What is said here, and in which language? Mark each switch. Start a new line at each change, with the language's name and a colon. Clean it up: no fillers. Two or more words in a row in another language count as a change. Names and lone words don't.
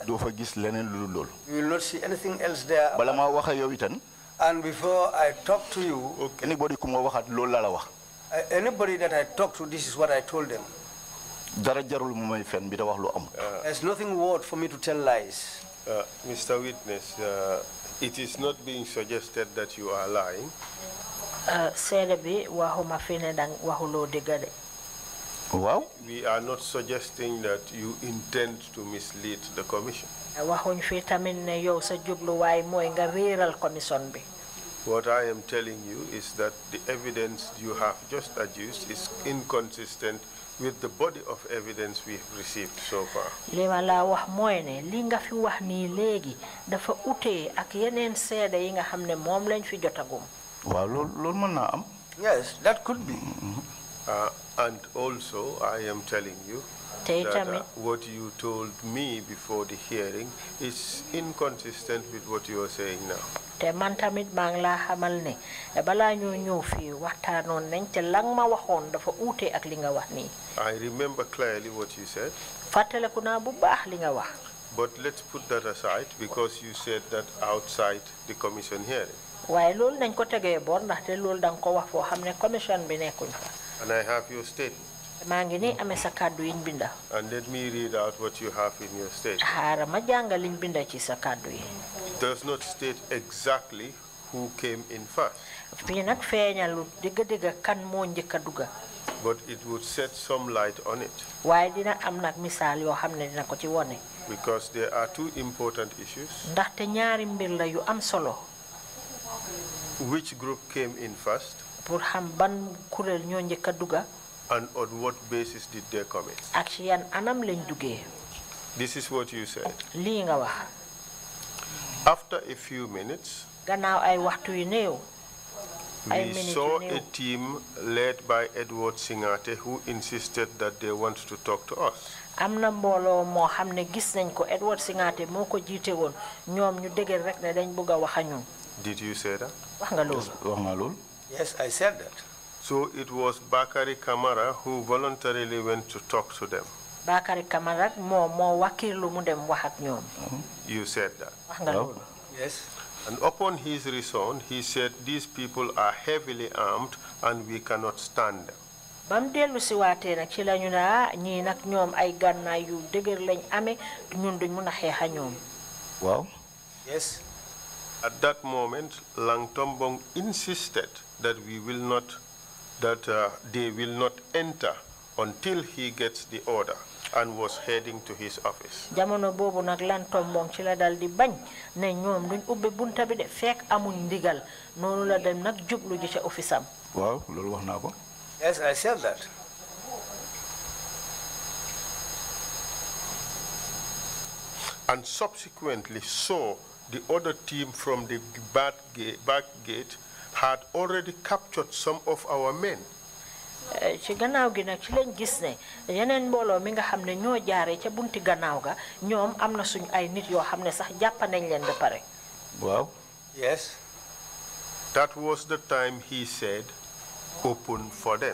Wolof: Doo fa gis leneen lu dul loolu.
English: You will not see anything else there.
Wolof: Bala ma wax ak yow itam.
English: And before I talk to you,
Wolof: anybody ku ma waxat loolu la la wax.
English: Anybody that I talk to, this is what I told them.
Wolof: Dara jarul mu may fen bi da wax lu am.
English: There's nothing worth for me to tell lies. Mr. Witness, it is not being suggested that you are lying.
Wolof: Seede bi waxuma fi ne dang waxuloo dëgg de. Wow.
English: We are not suggesting that you intend to mislead the commission.
Wolof: Waxuñ fi tamit ne yow sa jubluwaay mooy nga réeral commission bi.
English: What I am telling you is that the evidence you have just adduced is inconsistent with the body of evidence we have received so far.
Wolof: Li ma la wax mooy ne li nga fi wax nii léegi dafa utee ak yeneen seede yi nga xam ne moom lañ fi jotagum. Waaw loolu mën naa am.
English: Yes, that could be. And also, I am telling you that what you told me before the hearing is inconsistent with what you are saying now.
Wolof: te man tamit maa ngi laa xamal ne balaa ñoo ñëw fii waxtaanoon nañ te lang ma waxoon dafa uute ak li nga wax nii.
English: I remember clearly what you said.
Wolof: fàttaliku naa bu baax li nga wax.
English: But let's put that aside because you said that outside the commission hearing.
Wolof: waaye loolu nañ ko tegee boor ndaxte loolu da nga ko wax foo xam ne commission bi nekkuñ fa.
English: And I have your statement.
Wolof: maa ngi nii amee sa kàddu yiñ binda.
English: And let me read out what you have in your statement.
Wolof: xaaral ma jàngal liñ binda ci sa kàddu yi.
English: It does not state exactly who came in first.
Wolof: fii nag feeñalu digga kan moo njëkk a dugga.
English: But it would set some light on it.
Wolof: waaye dina am nag misaal yoo xam ne dina ko ci wone.
English: Because there are two important issues.
Wolof: ndaxte ñaari mbir la yu am solo.
English: Which group came in first?
Wolof: pour xam ban kuréel ñoo njëkk a dugga.
English: And on what basis did they come in?
Wolof: ak ci yan anam lañ duggee.
English: This is what you said.
Wolof: lii nga wax.
English: After a few minutes,
Wolof: gannaaw ay waxtu yu néew.
English: we saw a team led by Edward Singate who insisted that they want to talk to us.
Wolof: am na mbooloo moo xam ne gis nañ ko Edward Singate moo ko jiite woon ñoom ñu dëgër rek ne dañ bëgg a wax ak ñun.
English: Did you say that?
Wolof: wax nga loolu. wax nga loolu.
English: Yes, I said that. So it was Bakari Kamara who voluntarily went to talk to them.
Wolof: Bakari Kamara moo wakirlu mu dem wax ak ñoom.
English: You said that.
Wolof: wax nga loolu.
English: Yes. And upon his return, he said these people are heavily armed and we cannot stand them.
Wolof: bam dellu si waatee nag ci lañu ne ñii nag ñoom ay gànnaay yu dëgër lañ amee ñun duñ mun a xeex a ñoom. waaw.
English: Yes. At that moment, Lang Tombong insisted that they will not enter until he gets the order and was heading to his office.
Wolof: jamono boobu nag Lang Tombong ci la dal di bañ ne ñoom duñ ubbi bunta bi de fekk amuñ ndigal noonu la dem nag jublu ji ca office am. waaw loolu wax naa ko.
English: Yes, I said that. And subsequently saw the other team from the back gate had already captured some of our men.
Wolof: ci gannaaw gi nag ci lañ gis ne yeneen mbooloo mi nga xam ne ñoo jaaree ca bunti gannaaw ga ñoom am na suñ ay nit yoo xam ne sax jàpp nañ leen ba pare. waaw.
English: Yes. That was the time he said, open for them.